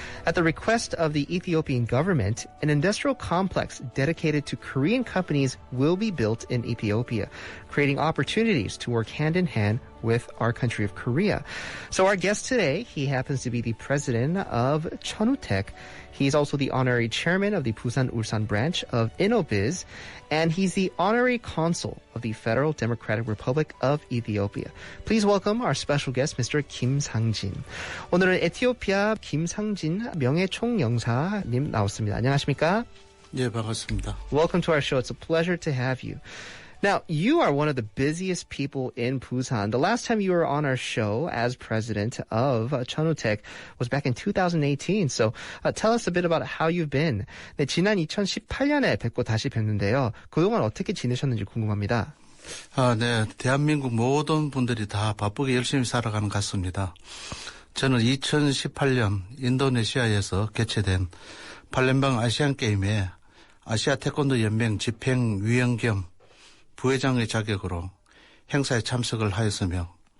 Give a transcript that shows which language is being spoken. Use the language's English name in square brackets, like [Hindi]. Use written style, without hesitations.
[English] At the request of the Ethiopian government, an industrial complex dedicated to Korean companies will be built in Ethiopia, creating opportunities to work hand in hand with our country of Korea. So our guest today, he happens to be the president of Chunwootech. He's also the honorary chairman of the Busan Ulsan branch of InnoBiz, and he's the honorary consul of the Federal Democratic Republic of Ethiopia. Please welcome our special guest, Mr. Sang Jin. [Korean] 오늘은 에티오피아 김상진 명예총영사님 나왔습니다. 안녕하십니까? 예, 반갑습니다. [English] Welcome to our show. It's a pleasure to have you. Now, you are one of the busiest people in Busan. The last time you were on our show as president of Chunwootech was back in 2018. So tell us a bit about how you've been. [Korean] 네, 지난 2018년에 뵙고 다시 뵙는데요. 그동안 어떻게 지내셨는지 궁금합니다. 네. 대한민국 모든 분들이 다 바쁘게 열심히 살아가는 것 같습니다. 저는 2018년 인도네시아에서 개최된 팔렘방 아시안게임에 아시아 태권도 연맹 집행위원 겸 부회장의 자격으로 행사에 참석을 하였으며